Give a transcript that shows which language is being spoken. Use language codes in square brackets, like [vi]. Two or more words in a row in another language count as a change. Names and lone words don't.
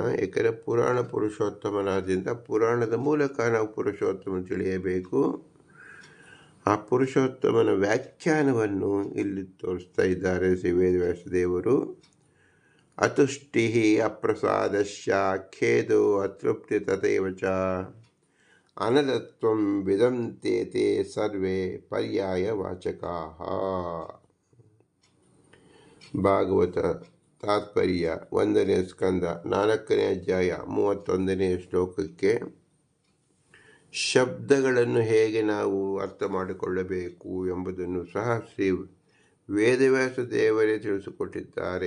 [kn] ಏಕೆಂದರೆ ಪುರಾಣ ಪುರುಷೋತ್ತಮನಾದ್ದರಿಂದ ಪುರಾಣದ ಮೂಲಕ ನಾವು ಪುರುಷೋತ್ತಮ ತಿಳಿಯಬೇಕು. ಆ ಪುರುಷೋತ್ತಮನ ವ್ಯಾಖ್ಯಾನವನ್ನು ಇಲ್ಲಿ ತೋರಿಸ್ತಾ ಇದ್ದಾರೆ ಶ್ರೀ ವೇದವ್ಯಾಸ ದೇವರು. [sa] ಅತುಷ್ಟಿ ಅಪ್ರಸಾದಶ್ಯ ಖೇದೋ ಅತೃಪ್ತಿ ತಥೈವ ಚ ಅನಲತ್ವಂ ವಿದಂತೆ ಸರ್ವೇ ಪರ್ಯಾಯ ವಾಚಕಾಃ. [kn] ಭಾಗವತ ತಾತ್ಪರ್ಯ 1ನೇ ಸ್ಕಂದ 4ನೇ ಅಧ್ಯಾಯ 31ನೇ ಶ್ಲೋಕಕ್ಕೆ ಶಬ್ದಗಳನ್ನು ಹೇಗೆ ನಾವು ಅರ್ಥ ಮಾಡಿಕೊಳ್ಳಬೇಕು ಎಂಬುದನ್ನು ಸಹ ಶ್ರೀ ವೇದವ್ಯಾಸ ದೇವರೇ ತಿಳಿಸಿಕೊಟ್ಟಿದ್ದಾರೆ.